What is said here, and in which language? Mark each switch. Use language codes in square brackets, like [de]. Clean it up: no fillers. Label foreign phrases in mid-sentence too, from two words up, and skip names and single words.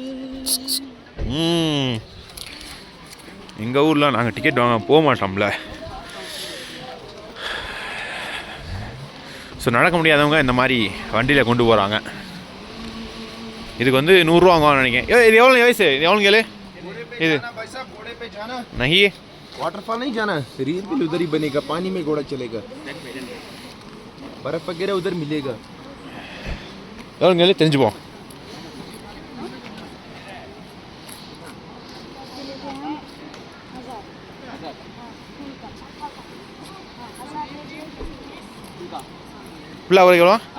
[ta] எங்கள் ஊரில் நாங்கள் டிக்கெட் வாங்க போக மாட்டோம்ல. ஸோ நடக்க முடியாதவங்க இந்த மாதிரி வண்டியில் கொண்டு போகிறாங்க. இதுக்கு வந்து 100 ரூபா வாங்குவாங்க நினைக்கிறேன். இது எவ்வளோ வயசு? இது எவ்வளோ கேளு? இது நகி [hi] वाटरफॉल नहीं जाना, रील भी उधर ही बनेगा, पानी में घोड़ा चलेगा, बर्फ वगैरह उधर मिलेगा. [ta] எவ்வளோ கேளு தெரிஞ்சுப்போம். ஃபுல்லாக எவ்வளோ?